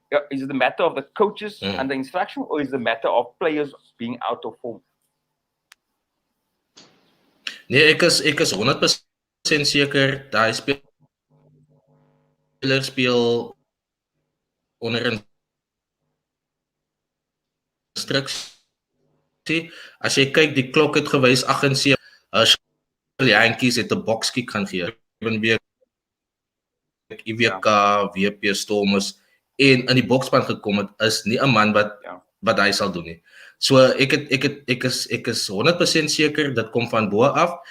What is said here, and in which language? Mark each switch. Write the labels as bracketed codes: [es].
[en] Is it the matter of the coaches and the instruction, or is it the matter of players being out of form? [af] Nee, ek is 100% seker daai speler speel onder instruksie. As jy kyk, die klok het gewys 78. Jantjies het 'n bokskick gaan gee. IWK, WP Stormers en in die bokspan gekom het, is nie 'n man wat hy sal doen nie. So ek is 100% seker dit kom van bo af.